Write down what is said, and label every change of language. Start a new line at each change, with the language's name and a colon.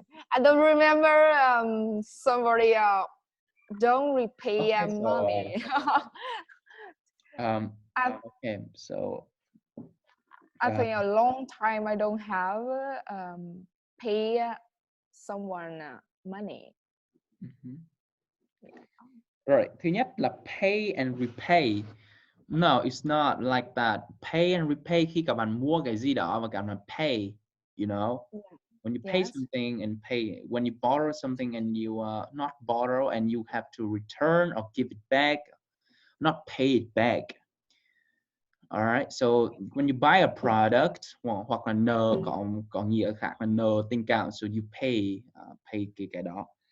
English: I don't remember somebody don't repay Okay, money. Okay, so I think a long time I don't have pay someone money. Right.
Vietnamese: Thứ nhất là
English: pay and repay. No, it's not like that. Pay and repay
Vietnamese: khi các bạn mua cái gì đó và các bạn
English: pay, you know. When you pay something and pay, when you borrow something and you not borrow and you have to return or give it back, not pay it back. All right. So when you buy a product,
Vietnamese: hoặc là nợ có nghĩa khác là nợ tình cảm,
English: so you pay
Vietnamese: cái đó.